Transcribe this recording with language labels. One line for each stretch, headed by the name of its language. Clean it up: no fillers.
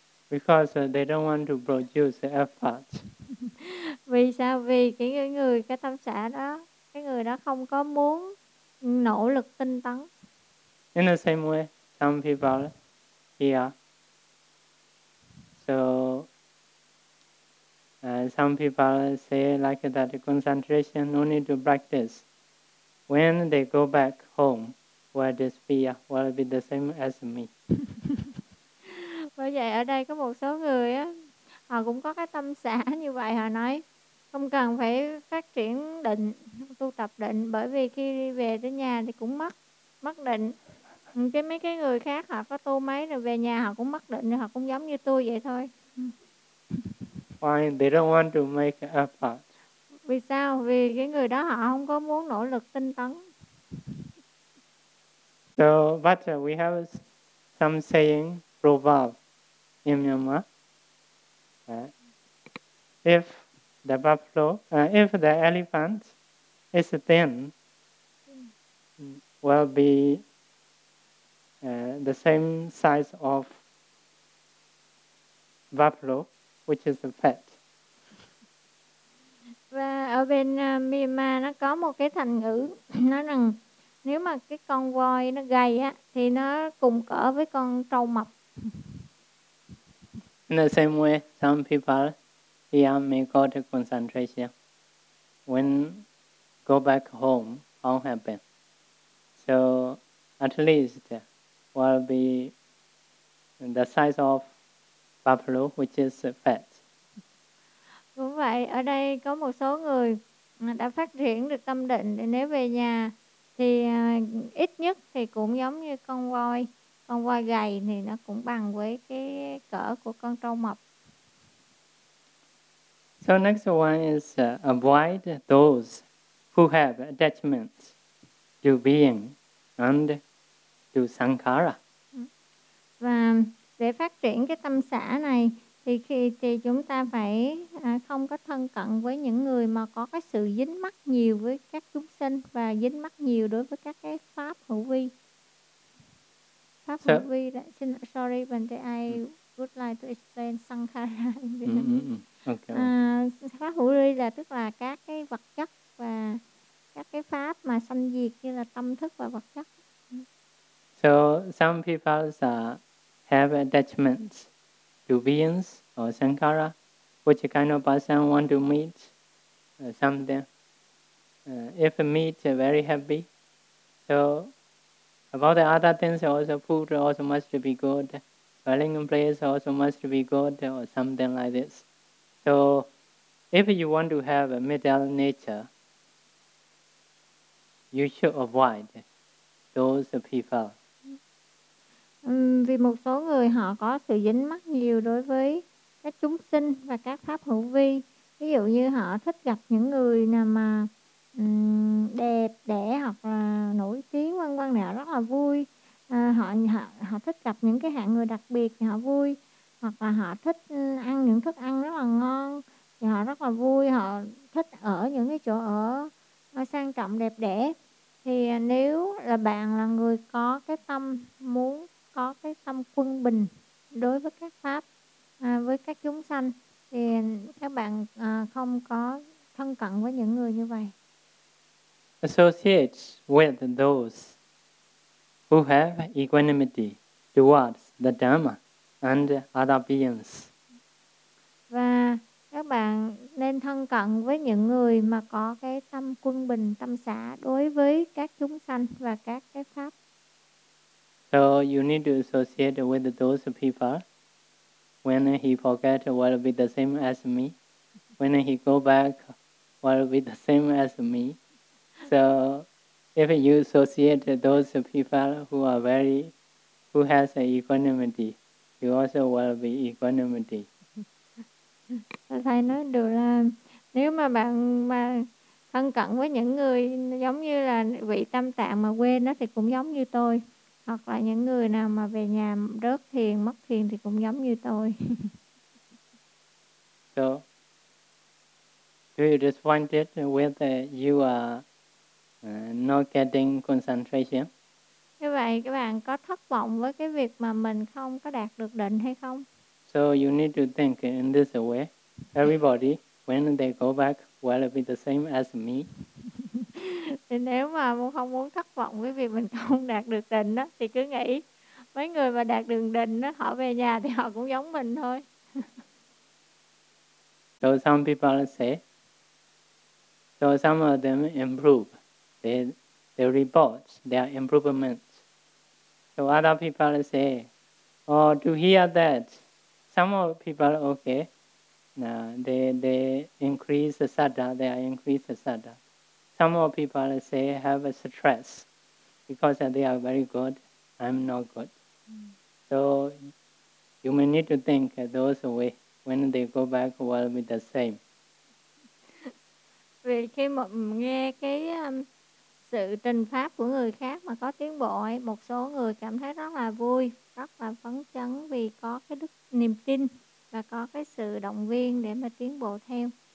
English: Because they don't want to produce effort.
Vietnamese: Vì sao? Vì cái tâm xả đó, cái người đó không có muốn nỗ lực tinh tấn.
English: In the same way, some people here, so some people say like that concentration no need to practice. When they go back home, will disappear, will be the same as me.
Vietnamese: Bởi vậy ở đây có một số người á, họ cũng có cái tâm xả như vậy. Họ nói không cần phải phát triển định, tu tập định, bởi vì khi đi về tới nhà thì cũng mất định. Cái mấy cái người khác họ có tu mấy rồi về nhà họ cũng mất định, họ cũng giống như tôi vậy thôi.
English: Why they don't want to make effort?
Vietnamese: Vì sao? Vì cái người đó họ không có muốn nỗ lực tinh tấn.
English: So but we have some saying proverb in Myanmar. If the buffalo, if the elephant is thin, will be the same size of buffalo, which is fat.
Vietnamese: Và ở bên Myanmar nó có một cái thành ngữ nói rằng nếu mà cái con voi nó gầy á thì nó cùng cỡ với con trâu mập.
English: In the same way, some people, Here may go to concentration. When go back home, won't happen. So at least will be the size of buffalo, which is fat.
Vietnamese: Cũng vậy, ở đây có một số người đã phát triển được tâm định để nếu về nhà thì ít nhất thì cũng giống như con voi gầy thì nó cũng bằng với cái cỡ của con trâu mập.
English: So next one is avoid those who have attachment to being and to sankhara.
Vietnamese: Và để phát triển cái tâm xả này thì chúng ta phải không có thân cận với những người mà có cái sự dính mắc nhiều với các chúng sinh và dính mắc nhiều đối với các cái pháp hữu vi. Pháp hữu vi đã,
English: sorry, but I would like to explain sankhara. Okay.
Vietnamese: Pháp hữu vi là tức là các cái vật chất và các cái pháp mà sanh diệt như là tâm thức và vật chất.
English: So some people have attachments to beings or sankhara, which kind of person want to meet something. If meet, very happy. So about the other things, also food also must be good. Dwelling place also must be good or something like this. So if you want to have a middle nature, you should avoid those people.
Vietnamese: Vì một số người họ có sự dính mắc nhiều đối với các chúng sinh và các pháp hữu vi. Ví dụ như họ thích gặp những người nào mà đẹp đẽ hoặc là nổi tiếng vân vân, họ rất là vui. Họ thích gặp những cái hạng người đặc biệt thì họ vui, hoặc là họ thích ăn những thức ăn rất là ngon thì họ rất là vui. Họ thích ở những cái chỗ ở sang trọng đẹp đẽ. Thì nếu là bạn là người có cái tâm muốn có cái tâm quân bình đối với các pháp, với các chúng sanh, thì các bạn không có thân cận với những người như vậy.
English: Associate with those who have equanimity towards the Dharma and other beings.
Vietnamese: Và các bạn nên thân cận với những người mà có cái tâm quân bình, tâm xả đối với các chúng sanh và các cái pháp.
English: So you need to associate with those people. When he forget, will be the same as me. When he go back, will be the same as me. So if you associate those people who are very, who has equanimity, you also will be equanimity.
Vietnamese: Thầy nói được là nếu mà bạn mà thân cận với những người giống như là vị tâm tạng mà quên nó thì cũng giống như tôi. Hoặc là những người nào mà về nhà rớt thiền, mất thiền thì cũng giống như tôi.
English: So, do you respond it with you are not getting concentration?
Vietnamese: Như vậy, các bạn có thất vọng với cái việc mà mình không có đạt được định hay không?
English: So, you need to think in this way. Everybody, when they go back, will be the same as me.
Vietnamese: Thì nếu mà không muốn thất vọng với việc mình không đạt được định đó, thì cứ nghĩ mấy người mà đạt được định đó, họ về nhà thì họ cũng giống mình thôi.
English: So some people say, so some of them improve, they report their improvement. So other people say, oh, to hear that, some of people okay, they increase the sadha, they increase the sadha. Some of people say have a stress because they are very good, I'm not good. So you may need to think those way when they go back will be the same.
Vietnamese: Vì khi mà nghe cái sự trình pháp của người khác mà có tiến bộ ấy, một số người cảm thấy rất là vui, rất là phấn chấn vì có cái đức niềm tin và có cái sự động viên để mà tiến bộ theo.